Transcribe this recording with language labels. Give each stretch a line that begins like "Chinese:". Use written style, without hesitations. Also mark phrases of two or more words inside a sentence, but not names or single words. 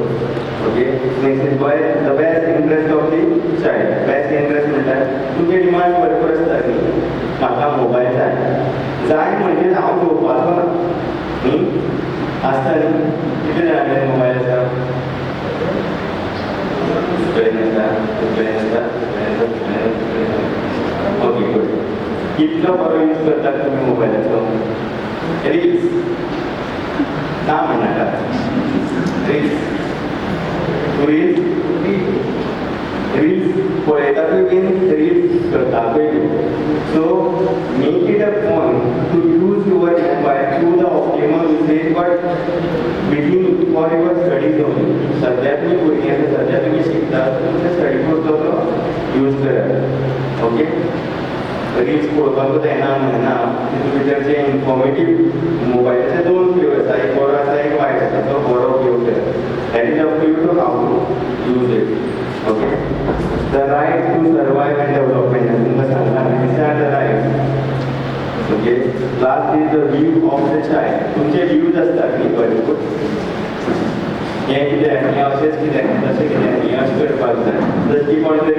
English: ok next is by the best interest of the child best interest
Konkani: ऑफ दी चायल्ड बेस्ट इंट्रस्ट म्हणल्यार तुमचे डिमांड भरपूर आसता न्ही म्हाका मोबायल जाय म्हणजे हांव घेवपाचो ना न्ही आसता न्ही कितें जाणांचे मोबायल आसा ओके गुड कितलो बरो यूज करतात तुमी मोबायलाचो रील्स ना म्हणनाका रील्स पळयतातूय बीन रील्स करतातूय
English: so make it a point to use your mobile to the optimal usage but begin for your studies only
Konkani: सद्या तुमी भुरगीं आसा सद्या तुमी शिकता तुमच्या स्टडी पुरतो तो यूज करात ओके रील्स पळोवपाकूच येना म्हणना तितून भितर जे इन्फॉर्मेटीव मोबायलाचे 2 उपयोग आसा एक बरो आसा एक वायट आसा तो बरो उपयोग करात
English: that is up to you to how to use it ok the right to survive and development
Konkani: तुमकां सांगला
English: these are the rights ok last is the view of the child
Konkani: तुमचे व्यूज आसतात न्ही भरपूर हें कितें हें अशेंच कितें तशें कितें हें अशें करपाक जाय जशें की कोण तरी